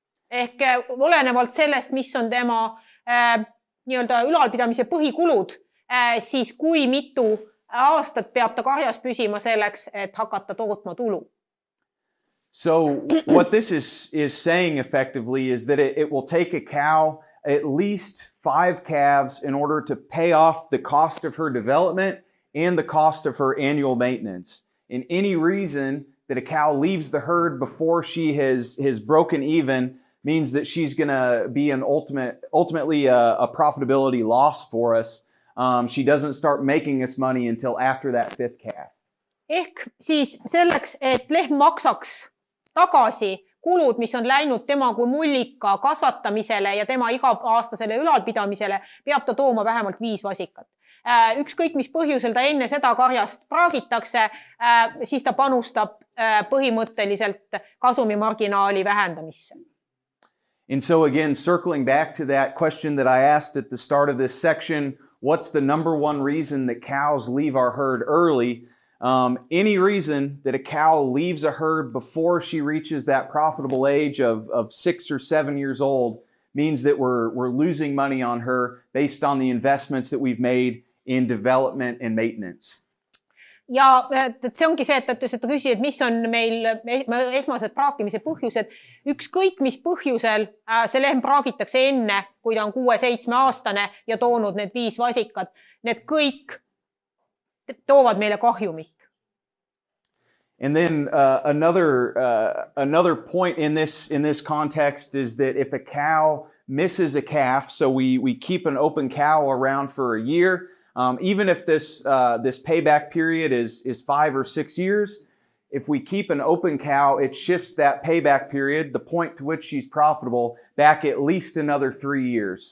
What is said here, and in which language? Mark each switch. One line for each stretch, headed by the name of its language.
Estonian: Ehk olenevalt sellest, mis on tema nii-öelda ülalpidamise põhikulud, siis kui mitu aastat peab ta karjas püsima selleks, et hakata tootma tulu.
English: So what this is saying effectively is that it will take a cow at least 5 calves in order to pay off the cost of her development and the cost of her annual maintenance. And any reason that a cow leaves the herd before she has broken even means that she's going to be ultimately a profitability loss for us. She doesn't start making us money until after that 5th calf.
Estonian: Ehk siis selleks, et lehm maksaks tagasi kulud, mis on läinud tema kui mullika kasvatamisele ja tema iga-aastasele ülalpidamisele, peab ta tooma vähemalt 5 vasikat. Ükskõik, mis põhjusel ta enne seda karjast praagitakse, siis ta panustab põhimõtteliselt kasumimarginaali vähendamisse.
English: And so again, circling back to that question that I asked at the start of this section, what's the number one reason that cows leave our herd early? Any reason that a cow leaves a herd before she reaches that profitable age of 6 or 7 years old means that we're losing money on her based on the investments that we've made in development and maintenance.
Estonian: Ja see ongi see, et ta küsis, et mis on meil esmased praakimise põhjused. Ükskõik, mis põhjusel see lehm praagitakse enne, kui ta on 6-7 aastane ja toonud need 5 vasikat. Need kõik toovad meile kahjumit.
English: And then another point in this context is that if a cow misses a calf, so we keep an open cow around for a year, even if this payback period is 5 or 6 years, if we keep an open cow, it shifts that payback period, the point to which she's profitable, back at least another 3 years.